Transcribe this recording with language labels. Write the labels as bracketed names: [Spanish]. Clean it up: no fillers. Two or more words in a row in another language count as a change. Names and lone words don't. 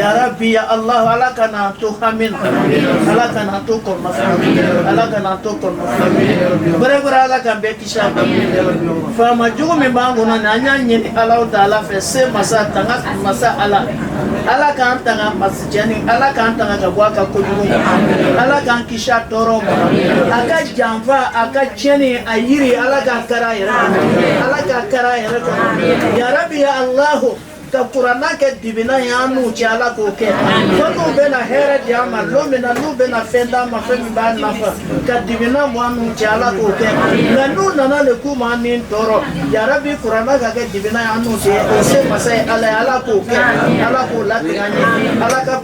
[Arabic] ya rabbi ya allah [Bambara] ala ka n'an to hami na ala ka n'an to kɔnɔnafɛn ala ka n'an to kɔnɔnafɛn bɛrɛbɛrɛ ala k'an bɛɛ kisi a ma faama jugu min b'an kɔnɔ nin an y'a ɲini [Arabic] ala ta'ala [Bambara] fɛ se masa tanga masa ala ala k'an tanga masijɛni ala k'an tanga ka bɔ a ka kojugu ma ala k'an kisi a tɔɔrɔ ma a ka janfa a ka tiɲɛni a yiri ala k'a kara a yɛrɛ kɔnɔ ala k'a kara a yɛrɛ kɔnɔ [Arabic] ya rabbi ya allahu [Bambara] ka kuranna kɛ dibina ye an n'u cɛ ala k'o kɛ fo n'u bɛna hɛrɛ di an ma don min na n'u bɛna fɛn d'an ma fɛn min b'a nafa ka dibina bɔ an n'u cɛ ala k'o kɛ nka n'u nana le k'u ma ni tɔɔrɔ ya rabbi kuranna ka kɛ dibina ye an n'u cɛ o se masa ye ala ye ala k'o kɛ ala k'o latigɛ an ye ala ka